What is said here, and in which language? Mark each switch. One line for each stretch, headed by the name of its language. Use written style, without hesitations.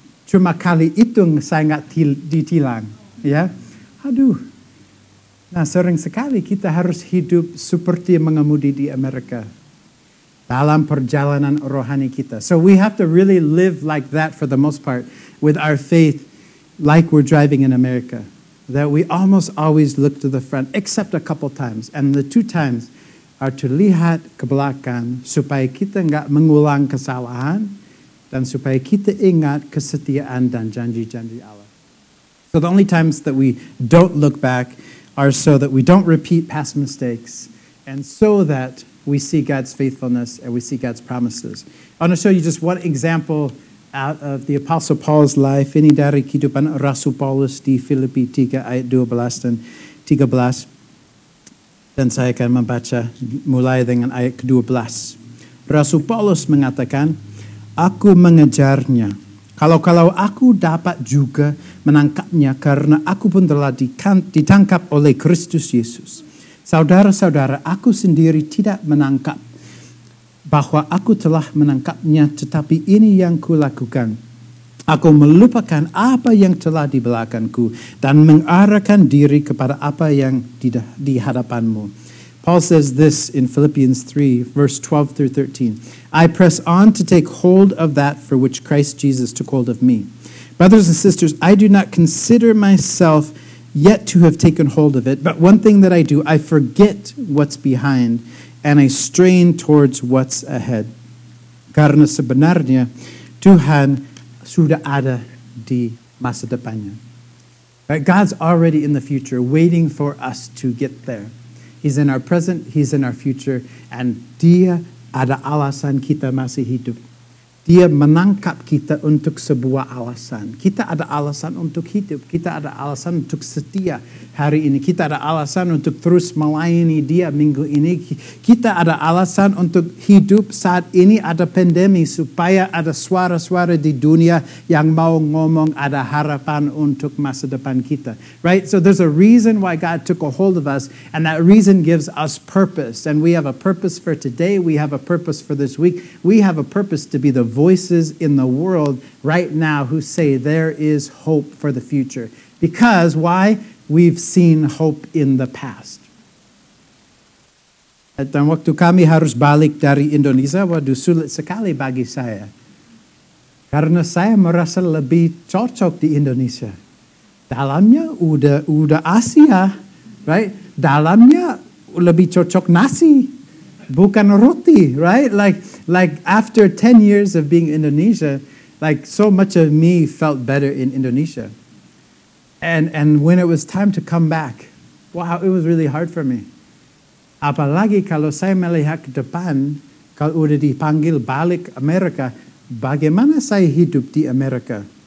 Indonesian: Cuma kali itu saya nggak ditilang, ya. Aduh. Nah, sering sekali kita harus hidup seperti mengemudi di Amerika dalam perjalanan rohani kita.
English: So we have to really live like that for the most part with our faith, like we're driving in America. That we almost always look to the front, except a couple times. And the 2 times are to
Indonesian: lihat ke belakang supaya kita nggak mengulang kesalahan dan supaya kita ingat kesetiaan dan janji-janji Allah.
English: So the only times that we don't look back are so that we don't repeat past mistakes and so that we see God's faithfulness and we see God's promises. I want to show you just one example out of the Apostle Paul's life.
Indonesian: Ini dari kehidupan Rasul Paulus di Filipi 3 ayat 12 dan 13. Dan saya akan membaca mulai dengan ayat ke-12. Rasul Paulus mengatakan, aku mengejarnya. Kalau aku dapat juga menangkapnya karena aku pun telah ditangkap oleh Kristus Yesus. Saudara-saudara, aku sendiri tidak menangkap bahwa aku telah menangkapnya, tetapi ini yang kulakukan. Aku melupakan apa yang telah di belakangku dan mengarahkan diri kepada apa yang di hadapanmu.
English: Paul says this in Philippians 3, verse 12 through 13. I press on to take hold of that for which Christ Jesus took hold of me. Brothers and sisters, I do not consider myself yet to have taken hold of it, but one thing that I do, I forget what's behind and I strain towards what's ahead.
Indonesian: Karena sebenarnya Tuhan sudah ada di masa depannya.
English: Right? God's already in the future, waiting for us to get there. He's in our present, He's in our future, and
Indonesian: Dia ada alasan kita masih hidup. Dia menangkap kita untuk sebuah alasan. Kita ada alasan untuk hidup. Kita ada alasan untuk setia hari ini. Kita ada alasan untuk terus melayani Dia minggu ini. Kita ada alasan untuk hidup saat ini ada pandemi supaya ada suara-suara di dunia yang mau ngomong ada harapan untuk masa depan kita.
English: Right? So there's a reason why God took a hold of us, and that reason gives us purpose. And we have a purpose for today. We have a purpose for this week. We have a purpose to be the voices in the world right now who say there is hope for the future. Because, why? We've seen hope in the past.
Indonesian: Dan waktu kami harus balik dari Indonesia, waduh sulit sekali bagi saya. Karena saya merasa lebih cocok di Indonesia. Dalamnya udah Asia,
English: right?
Indonesian: Dalamnya lebih cocok nasi. Bukan roti,
English: right? Like after 10 years of being in Indonesia, Like so much of me felt better in Indonesia. And when it was time to come back, wow, it was really hard for me.
Indonesian: Apalagi kalau saya melihat ke depan, kalau udah dipanggil balik Amerika, bagaimana saya hidup di Amerika?